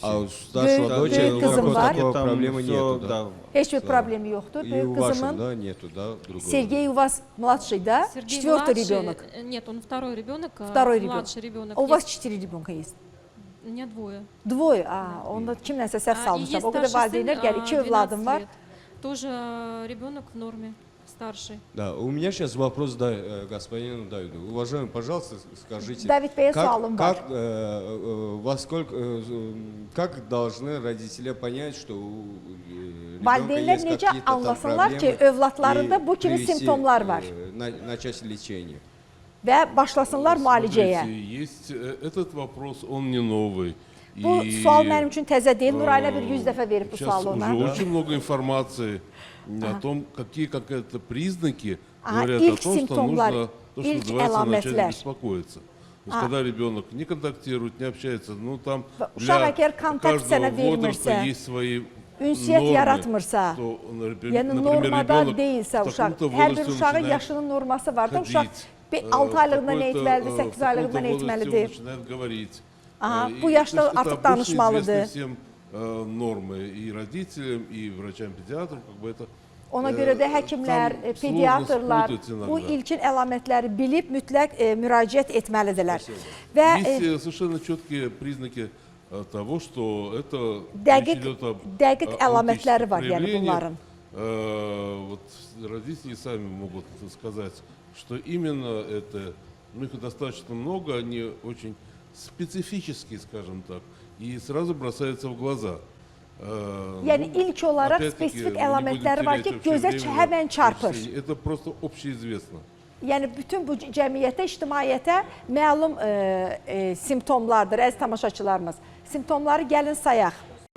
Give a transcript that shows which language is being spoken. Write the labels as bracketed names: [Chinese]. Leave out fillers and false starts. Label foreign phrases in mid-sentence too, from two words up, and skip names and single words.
[Russian] А у старшего [Azerbaijani] Böyük- [Russian] дочери [Azerbaijani] böyük kızım var. [Russian] такой Там проблемы всё, нету, да? [Azerbaijani] heç bir problemi yoxdur. [Russian] И [Azerbaijani] Böyük [Russian] у вашем, [Azerbaijani] kızımın [Russian] да, нету, да, другого? Sergey у вас младший, да? Сергей Четвертый младший, ребенок. Нет, он второй ребенок. Второй ребенок. Младший ребенок. У вас Есть- 4 ребенка есть. У меня двое. Двое. [Azerbaijani] Onda kimlənsə səhv [Russian] И [Azerbaijani] salmışam. [Russian] есть [Azerbaijani] O qədər [Russian] старший сын, [Azerbaijani] valideynlər gəlir. 2 [Russian] 12 [Azerbaijani] övladım var. [Russian] лет. Тоже ребенок в норме, старший. Да, у меня сейчас вопрос господину Давиду. Уважаемый, пожалуйста, скажите, [Azerbaijani] David bəy, sualım var. [Russian] как должны родители понять, что у ребенка [Azerbaijani] Valideynlər [Russian] есть [Azerbaijani] necə [Russian] какие-то там [Azerbaijani] anlasınlar ki, [Russian] проблемы [Azerbaijani] övladlarında [Russian] и [Azerbaijani] bu kimi [Russian] привести, [Azerbaijani] simptomlar var [Russian] начать лечение? [Azerbaijani] və başlasınlar müalicəyə. [Russian] Смотрите, есть этот вопрос, он не новый. [Azerbaijani] Bu [Russian] И, [Azerbaijani] sual mənim üçün təzə deyil. Nurayla bir 100 э, dəfə verib bu [Russian] Сейчас [Azerbaijani] sualı [Russian] уже [Azerbaijani] ona. [Russian] очень много информации о том, какие какие-то признаки [Azerbaijani] Ага, [Russian] говорят [Azerbaijani] ilk [Russian] о том, что [Azerbaijani] симптомlar, [Russian] нужно, то, что [Azerbaijani] ilk [Russian] называется, начать [Azerbaijani] əlamətlər. [Russian] беспокоиться. То есть, когда ребенок не контактирует, не общается, ну там [Azerbaijani] Uşaq əgər kontakt sənə [Russian] каждого возраста [Azerbaijani] vermirsə, [Russian] есть свои [Azerbaijani] ünsiyyət [Russian] нормы, [Azerbaijani] yaratmırsa, [Russian] что, [Azerbaijani] yəni [Russian] например, [Azerbaijani] normada [Russian] ребенок [Azerbaijani] deyilsə [Russian] в [Azerbaijani] uşaq, [Russian] таком-то [Azerbaijani] hər bir [Russian] возрасте [Azerbaijani] uşağın [Russian] начинает [Azerbaijani] yaşının norması var da, uşaq [Russian] ходить, [Azerbaijani] 6 aylığında nə [Russian] в [Azerbaijani] etməlidir, [Russian] какой-то, [Azerbaijani] 8 aylığında nə [Russian] в каком-то возрасте он [Azerbaijani] etməlidir. [Russian] начинает говорить. [Azerbaijani] Aha, [Russian] И [Azerbaijani] bu yaşda [Russian] то есть это [Azerbaijani] artıq [Russian] обычно [Azerbaijani] danışmalıdır. [Russian] известны всем нормы и родителям, и врачам-педиатрам, как бы это [Azerbaijani] Ona görə də həkimlər, tam pediatrlar [Russian] сложно спутать [Azerbaijani] bu [Russian] иногда. [Azerbaijani] ilkin əlamətləri bilib mütləq müraciət etməlidirlər. Və [Russian] Есть совершенно четкие признаки того, что это [Azerbaijani] dəqiq, [Russian] речь идет об [Azerbaijani] dəqiq [Russian] аутических [Azerbaijani] əlamətləri var, yəni [Russian] проявлениях. [Azerbaijani] bunların. [Russian] Вот родители сами могут сказать, что именно это, ну их достаточно много, они очень специфические, скажем так, и сразу бросаются в глаза. [Azerbaijani] Yəni ilk olaraq [Russian] опять-таки, [Azerbaijani] spesifik [Russian] не будем [Azerbaijani] əlamətləri var ki, [Russian] терять вообще [Azerbaijani] gözə [Russian] время на [Azerbaijani] həmən çarpır. [Russian] перечисление. Это просто общеизвестно. [Azerbaijani] Yəni bütün bu cəmiyyətə, ictimaiyyətə məlum simptomlardır, əziz tamaşaçılarımız. Simptomları gəlin sayaq.